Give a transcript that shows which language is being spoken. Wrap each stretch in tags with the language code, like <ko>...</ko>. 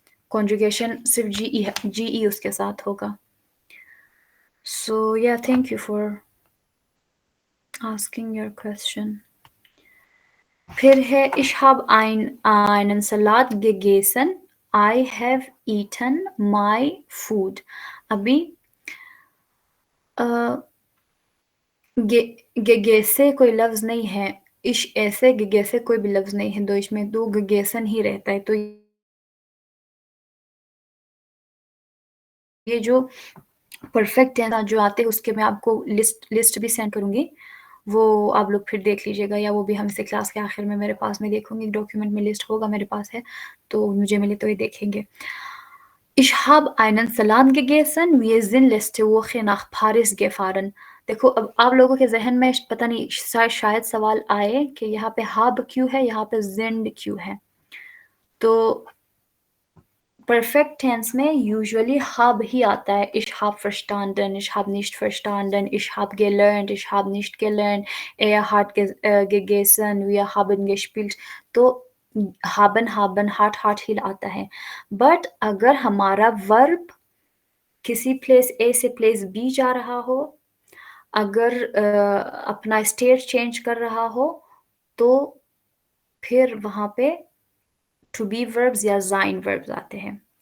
<hi>Conjugation सिर्फ जी उसके साथ होगा।</hi> <en>So yeah, thank you for asking your question.</en> <hi>फिर है</hi> <de>ich habe einen Salat gegessen.</de> <en>I have eaten my food.</en> <hi>अभी गेगेसे कोई लफ्ज नहीं है, इश ऐसे गेगेसे कोई भी लफ्ज नहीं है, दो इसमें दो गेगेसन ही रहता है। तो ये जो परफेक्ट है ना जो आते हैं उसके मैं आपको लिस्ट भी सेंड करूंगी, वो आप लोग फिर देख लीजिएगा, या वो भी हम इसे क्लास के आखिर में मेरे पास में देखूंगी, डॉक्यूमेंट में लिस्ट होगा मेरे पास है, तो मुझे मिले तो ये देखेंगे।</hi> <de>Ich habe einen Salat gegessen, wir sind letzte Woche nach Paris gefahren.</de> <hi>देखो अब आप लोगों के जहन में पता नहीं शायद सवाल आए कि यहाँ पे हाब क्यों है, यहाँ पे जिंड क्यों है। तो परफेक्ट टेंस में यूजुअली हब ही आता है।</hi> <de>Ich habe verstanden, ich habe nicht verstanden, ich habe gelernt, ich habe nicht gelernt, er hat gegessen, wir haben gespielt।</de> <hi>तो haben hat ही आता है। बट अगर हमारा वर्ब किसी प्लेस ए से प्लेस बी जा रहा हो, अगर अपना स्टेट चेंज कर रहा हो, तो फिर वहां पे टू बी वर्ब्स या जाइन वर्ब्स आते हैं।</hi>